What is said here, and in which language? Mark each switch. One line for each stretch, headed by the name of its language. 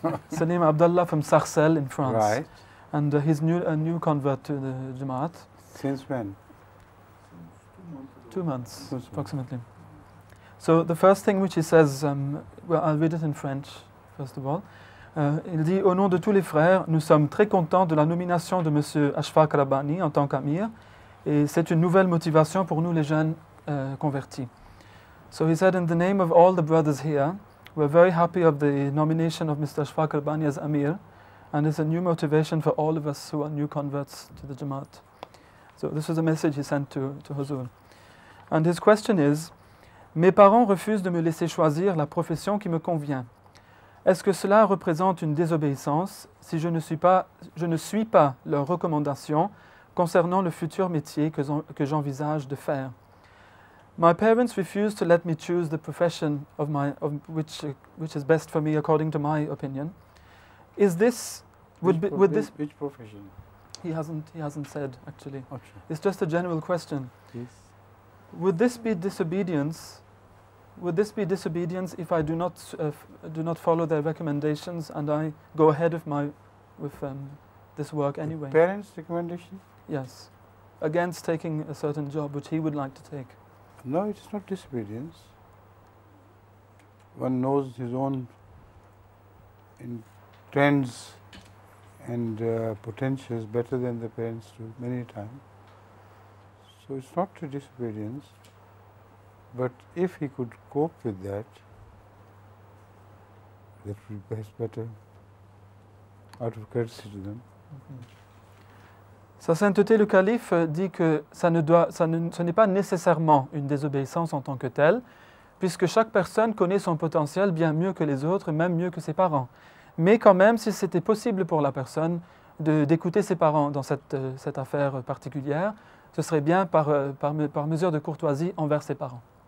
English: Salim Abdallah from Sarcelles in France. Right. And he's a new convert to the Jamaat. Since when? 2 months, approximately. So the first thing which he says, well, I'll read it in French, first of all.
French: Il dit, au nom de tous les frères, nous sommes très contents de la nomination de M. Ashfaq Rabbani en tant qu'amir, et c'est une nouvelle motivation pour nous les jeunes convertis.
English: So he said, in the name of all the brothers here, we're very happy of the nomination of Mr. Ashfaq Rabbani as amir, and it's a new motivation for all of us who are new converts to the Jamaat. So this was a message he sent to Huzur. And his question is,
French: mes parents refusent de me laisser choisir la profession qui me convient. Est-ce que cela représente une désobéissance si je ne suis pas leurs recommandations concernant le futur métier que j'envisage de faire?
English: My parents refuse to let me choose the profession which is best for me according to my opinion. Is this Which profession? He hasn't said actually. Okay. It's just a general question. Yes. Would this be disobedience? Would this be disobedience if I do not follow their recommendations and I go ahead with this work anyway? Parents' recommendation? Yes, against taking a certain job which he would like to take. No, it is not disobedience. One knows his own trends and potentials better than the parents do many times. So it's not a disobedience. But if he could cope with that would be better out of courtesy to them.
French: Sa sainteté le calife dit que ce n'est pas nécessairement une désobéissance en tant que telle, puisque chaque personne connaît son potentiel bien mieux que les autres, même mieux que ses parents. Mais quand même, si c'était possible pour la personne d'écouter ses parents dans cette affaire particulière, ce serait bien par mesure de courtoisie envers ses parents.